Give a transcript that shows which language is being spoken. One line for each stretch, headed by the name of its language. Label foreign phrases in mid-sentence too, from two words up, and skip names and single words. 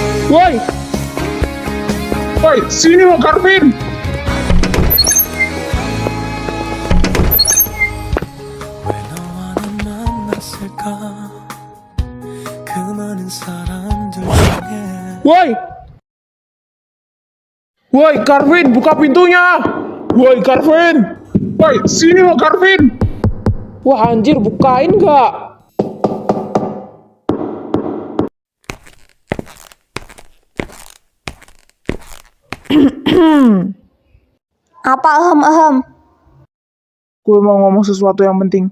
Indonesian: Woi! Woi, sini lo Karvin!
Korean: 왜 너와는 만났을까 그 많은 사람들 중에
Indonesian: Woi! Woi, Karvin, buka pintunya! Woi, Karvin! Woi, sini lo Karvin! Wah, anjir, bukain nggak? Apa ahem? Gue mau ngomong sesuatu yang penting.